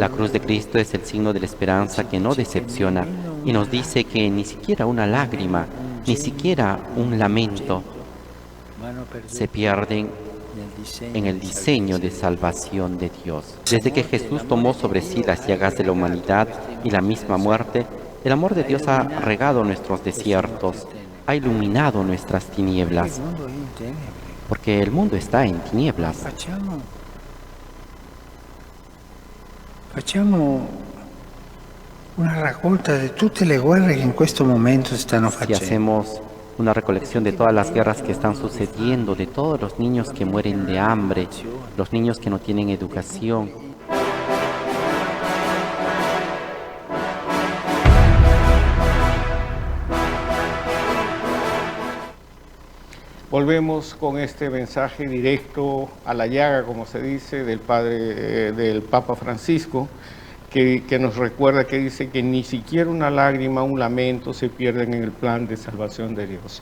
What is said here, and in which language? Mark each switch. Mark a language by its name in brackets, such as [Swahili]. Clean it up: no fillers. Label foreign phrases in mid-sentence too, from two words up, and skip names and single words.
[Spanish] La cruz de Cristo es el signo de la esperanza que no decepciona y nos dice que ni siquiera una lágrima, ni siquiera un lamento se pierden en el diseño de salvación de Dios. Desde que Jesús tomó sobre sí las llagas de la humanidad y la misma muerte, el amor de Dios ha regado nuestros desiertos, ha iluminado nuestras tinieblas, porque el mundo está en tinieblas. [Italian] Facciamo una raccolta di tutte le guerre che in questo momento si stanno Si facendo. [Spanish] hacemos una recolección de todas las guerras que están sucediendo, de todos los niños que mueren de hambre, los niños que no tienen educación. Volvemos con este mensaje directo a la llaga, como se dice, del Papa Francisco, que nos recuerda, que dice que ni siquiera una lágrima, un lamento se pierden en el plan de salvación de Dios.